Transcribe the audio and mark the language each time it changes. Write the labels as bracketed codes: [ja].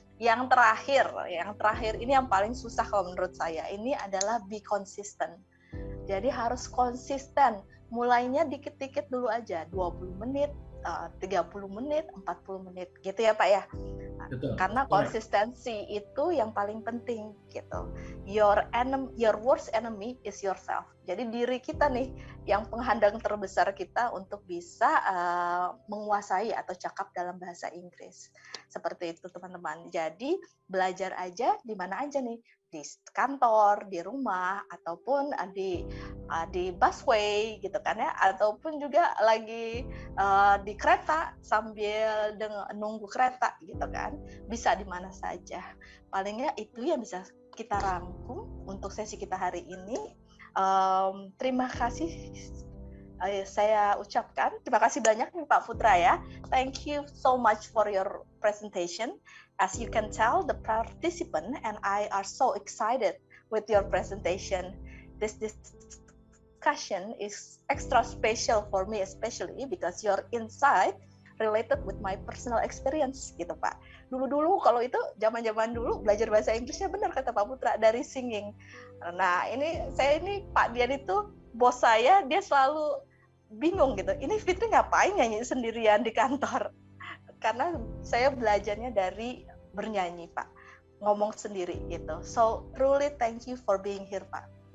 [id] Yang terakhir ini yang paling susah kalau menurut saya, ini adalah [en] be consistent. [id] Jadi harus konsisten, mulainya dikit-dikit dulu aja, 20 menit, 30 menit, 40 menit gitu ya Pak ya. Betul. Karena konsistensi itu yang paling penting gitu. [en] Your worst enemy is yourself. [id] Jadi diri kita nih yang penghadang terbesar kita untuk bisa menguasai atau cakap dalam bahasa Inggris. Seperti itu teman-teman. Jadi belajar aja di mana aja nih, di kantor, di rumah, ataupun di busway gitu kan ya, ataupun juga lagi di kereta sambil nunggu kereta gitu kan, bisa di mana saja. Palingnya itu yang bisa kita rangkum untuk sesi kita hari ini. Terima kasih saya ucapkan, terima kasih banyak nih Pak Putra ya. [en] Thank you so much for your presentation. As you can tell, the participant and I are so excited with your presentation. This discussion is extra special for me, especially because your insight related with my personal experience gitu Pak. [id] Dulu kalau itu zaman dulu belajar bahasa Inggrisnya benar kata Pak Putra dari singing. Nah saya ini Pak Dian itu bos saya, dia selalu bingung gitu. Ini Fitri ngapain nyanyi sendirian di kantor? Karena saya belajarnya dari bernyanyi Pak, ngomong sendiri gitu. [en] So truly thank you for being here Pak.